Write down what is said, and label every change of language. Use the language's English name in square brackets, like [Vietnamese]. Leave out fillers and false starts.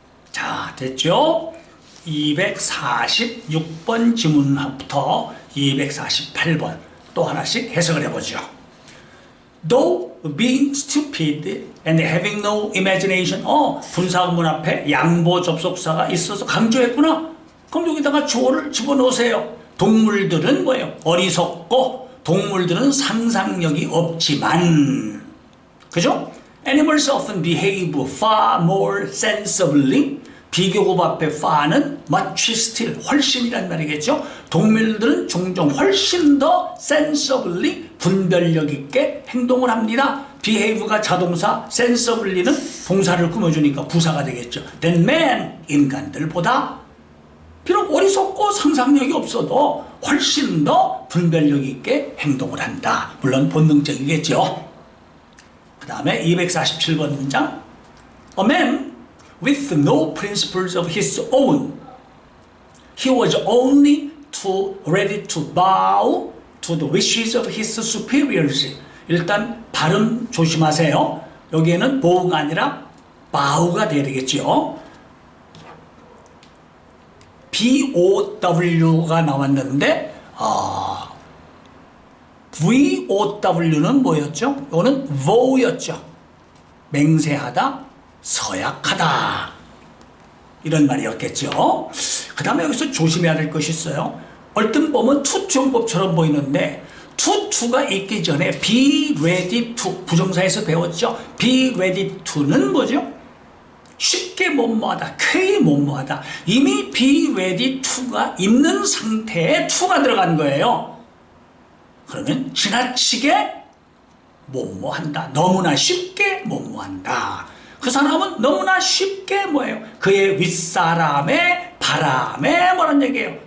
[Korean] 자, 됐죠? 246번 지문부터 248번 또 하나씩 해석을 해보죠. [English] Though being stupid and having no imagination. [Korean] 분사구문 앞에 양보 접속사가 있어서 강조했구나. 그럼 여기다가 주어를 집어넣으세요. 동물들은 뭐예요? 어리석고 동물들은 상상력이 없지만, 그죠? [English] Animals often behave far more sensibly. [Korean] 비교급 앞에 far는 much still, 훨씬이란 말이겠죠. 동물들은 종종 훨씬 더 sensibly, 분별력 있게 행동을 합니다. behave가 자동사, sensibly는 동사를 꾸며주니까 부사가 되겠죠. Than man, 인간들보다 비록 어리석고 상상력이 없어도 훨씬 더 분별력 있게 행동을 한다. 물론 본능적이겠죠. 그 다음에 247번 문장. [English] A man with no principles of his own. He was only too ready to bow to the wishes of his superiors. [Korean] 일단 발음 조심하세요. 여기에는 bow가 아니라 bow가 돼야 되겠죠. BOW가 나왔는데 VOW는 뭐였죠? 이거는 vow였죠. 맹세하다, 서약하다 이런 말이었겠죠. 그 다음에 여기서 조심해야 될 것이 있어요. 얼핏 보면 투투용법처럼 보이는데 투가 있기 전에 be ready to 부정사에서 배웠죠. be ready to는 뭐죠? 쉽게 뭐뭐하다, 쾌히 뭐뭐하다. 이미 be ready to가 있는 상태에 to가 들어간 거예요. 그러면 지나치게 뭐뭐한다, 너무나 쉽게 뭐뭐한다. 그 사람은 너무나 쉽게 뭐예요? 그의 윗사람의 바람에 뭐란 얘기예요?